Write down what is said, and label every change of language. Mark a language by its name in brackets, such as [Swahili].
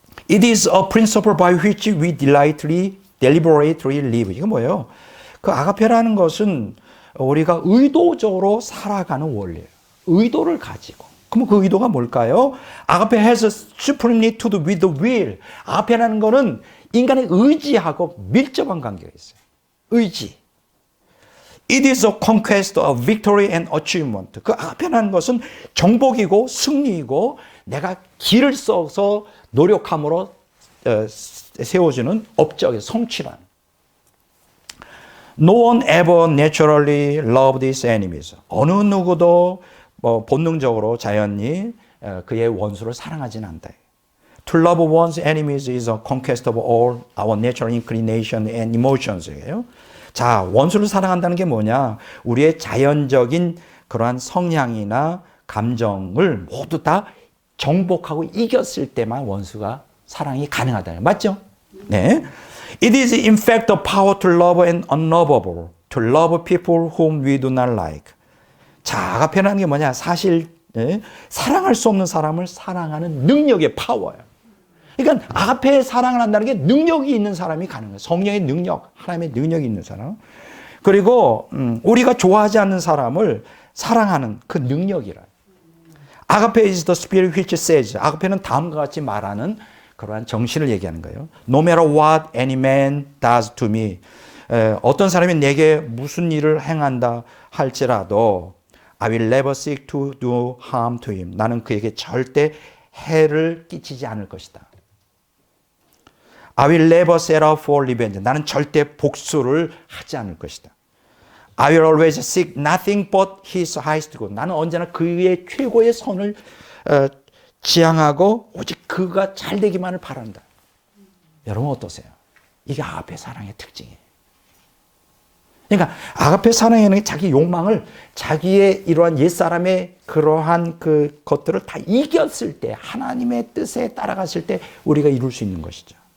[English] It is a principle by which we deliberately live. [Korean] 이거 뭐예요? 그 아가페라는 것은 우리가 의도적으로 살아가는 원리예요. 의도를 가지고. 그럼 그 의도가 뭘까요? [English] 아가페 has supremely to do with the will. [Korean] 아가페라는 거는 인간의 의지하고 밀접한 관계가 있어요. 의지. [English] It is a conquest of victory and achievement. [Korean] 그 아가페라는 것은 정복이고 승리이고 내가 길을 써서 노력함으로 세워주는 업적의 성취란. [English] No one ever naturally loved his enemies. [Korean] 어느 누구도 본능적으로 자연히 그의 원수를 사랑하지는 않다. [English] To love one's enemies is a conquest of all our natural inclination and emotions예요. [Korean] 자, 원수를 사랑한다는 게 뭐냐? 우리의 자연적인 그러한 성향이나 감정을 모두 다 정복하고 이겼을 때만 원수가 사랑이 가능하다. 맞죠? 네. [English] It is in fact the power to love and unlovable, to love people whom we do not like. [Korean] 자, 아가페라는 게 뭐냐? 사실 사랑할 수 없는 사람을 사랑하는 능력의 파워예요. 그러니까 아가페에 사랑을 한다는 게 능력이 있는 사람이 가능해요. 성령의 능력, 하나님의 능력이 있는 사람. 그리고 우리가 좋아하지 않는 사람을 사랑하는 그 능력이라. [English] 아가페 is the spirit which says. [Korean] 아가페는 다음과 같이 말하는 그러한 정신을 얘기하는 거예요. [English] No matter what any man does to me. [Korean] 어떤 사람이 내게 무슨 일을 행한다 할지라도 [English] I will never seek to do harm to him. [Korean] 나는 그에게 절대 해를 끼치지 않을 것이다. [English] I will never set out for revenge. [Korean] 나는 절대 복수를 하지 않을 것이다. [English] I will always seek nothing but his highest good. [Korean] 나는 언제나 그의 최고의 선을 지향하고 오직 그가 잘 되기만을 바란다. 여러분 어떠세요? 이게 아가페 사랑의 특징이에요. 그러니까 아가페 사랑에는 자기 욕망을 자기의 이러한 옛사람의 그러한 그 것들을 다 이겼을 때 하나님의 뜻에 따라갔을 때 우리가 이룰 수 있는 것이죠.